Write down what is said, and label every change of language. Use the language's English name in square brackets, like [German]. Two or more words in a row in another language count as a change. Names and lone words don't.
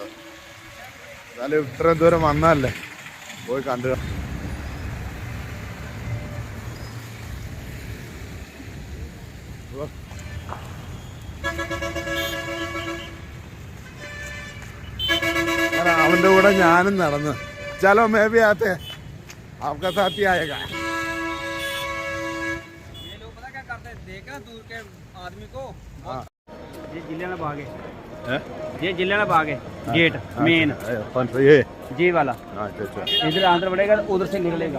[Malayalam] എന്നാലും ഇത്രയും ദൂരം വന്നല്ലേ, പോയി കണ്ടു. അവൻ്റെ കൂടെ ഞാനും നടന്ന്. [Hindi] चलो मैं भी आते आपका साथी आएगा. ये लोग पता क्या करते हैं, देखा दूर के आदमी को. ये जिला बाग है. ये जिला बाग है. [English] gate main [Hindi] कौन सा? ये जी वाला. अच्छा. इधर अंदर बढ़ेगा, उधर से निकलेगा.